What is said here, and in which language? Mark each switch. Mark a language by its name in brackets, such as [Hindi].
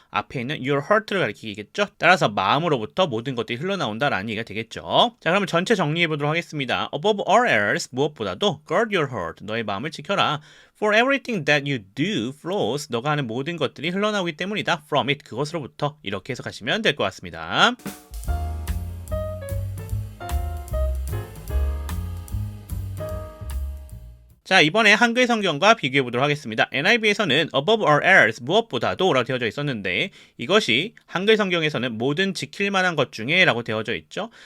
[Korean] 앞에 있는 your heart를 가리키겠죠. 따라서 마음으로부터 모든 것들이 흘러나온다라는 얘기가 되겠죠. 자, 그러면 전체 정리해 보도록 하겠습니다. [English] Above all else, [Korean] 무엇보다도 [English] guard your heart, [Korean] 너의 마음을 지켜라. [English] For everything that you do flows, [Korean] 너가 하는 모든 것들이 흘러나오기 때문이다. [English] From it, [Korean] 그것으로부터 이렇게 해석하시면 될 것 같습니다. 자, 이번에 한글 성경과 비교해 보도록 하겠습니다. NIV에서는 [English] above all else, [Korean] 무엇보다도 라고 되어져 있었는데 이것이 한글 성경에서는 모든 지킬 만한 것 중에 라고 되어져 있죠.